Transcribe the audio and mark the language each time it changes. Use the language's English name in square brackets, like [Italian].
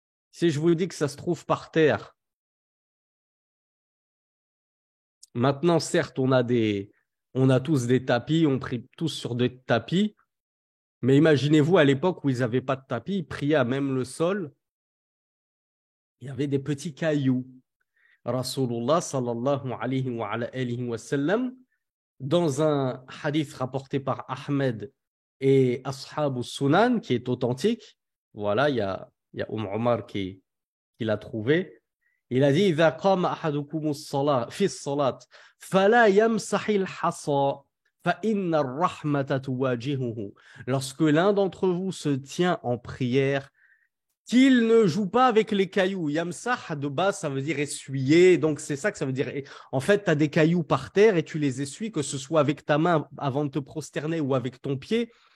[French] Si je vous dis que ça se trouve par terre, maintenant, certes, on a tous des tapis, on prie tous sur des tapis, mais imaginez-vous à l'époque où ils n'avaient pas de tapis, ils priaient à même le sol, il y avait des petits cailloux. Rasulullah sallallahu alayhi wa sallam, dans un hadith rapporté par Ahmed et Ashab Sunan, qui est authentique, voilà, il y a Omar qui l'a trouvé. Il a dit [Arabic] إذا قام أحدكم الصلاة في الصلاة فلا يمسح الحصى فإن الرحمة تواجهه. [French] Lorsque l'un d'entre vous se tient en prière, qu'il ne joue pas avec les cailloux. Yamsah, de base, ça veut dire essuyer. Donc, c'est ça que ça veut dire. En fait, tu as des cailloux par terre et tu les essuies, que ce soit avec ta main avant de te prosterner ou avec ton pied.